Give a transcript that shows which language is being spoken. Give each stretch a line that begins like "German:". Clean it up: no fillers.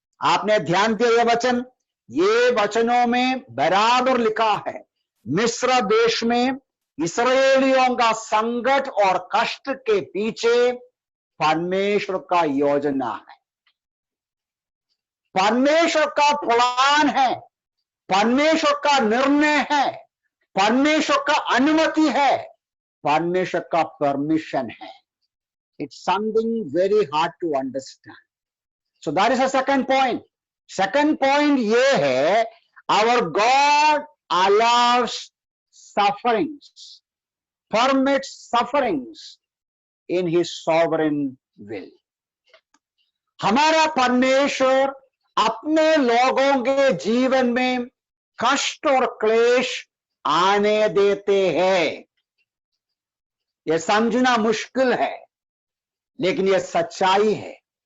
Hindi: आपने ध्यान दिया ये वचन, ये वचनों में बराबर लिखा है, मिस्र देश में इस्राएलियों का संकट और कष्ट के पीछे परमेश्वर का योजना है, परमेश्वर का प्लान है, परमेश्वर का निर्णय है, परमेश्वर का अनुमति है, परमेश्वर का परमिशन है।
English: It's something very hard to understand. So that is a second point. Second point
Hindi: ये है,
English: our God allows sufferings, permits sufferings in his sovereign will.
Hindi: हमारा परमेश्वर अपने लोगों के जीवन में कष्ट और क्लेश आने देते हैं। यह समझना मुश्किल है, लेकिन यह सच्चाई है।